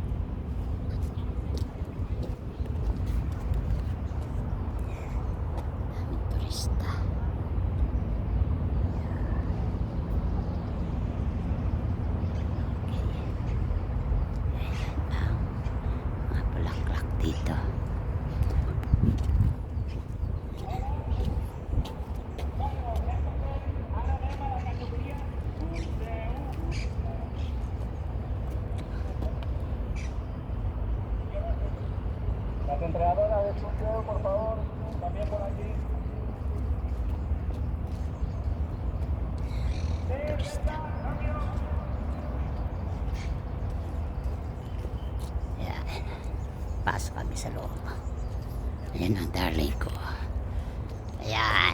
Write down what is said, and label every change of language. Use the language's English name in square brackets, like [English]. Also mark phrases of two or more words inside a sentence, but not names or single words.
[Filipino] Turista. Okay. Ayan ang mga bulaklak dito. [Spanish] Las entregadoras de Chuqueo, por favor, también por aquí. [Filipino] Ayan. Pasok kami sa loob. Ayan ang darling ko. Ayan.